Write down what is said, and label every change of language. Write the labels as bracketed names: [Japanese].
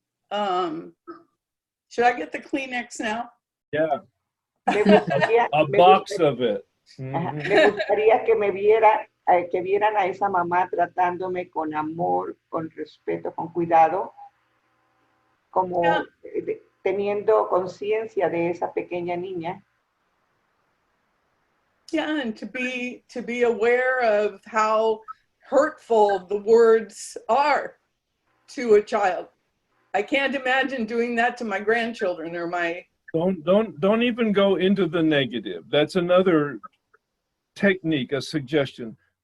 [English] Should I get the Kleenex now? Yeah. A box of it. [Spanish] Me gustaría que vieran a esa mamá tratándome con amor, con respeto, con cuidado, como teniendo conciencia de esa pequeña niña. [English] Yeah, and to be aware of how hurtful the words are to a child. I can't imagine doing that to my grandchildren or my... Don't even go into the negative. That's another technique, a suggestion.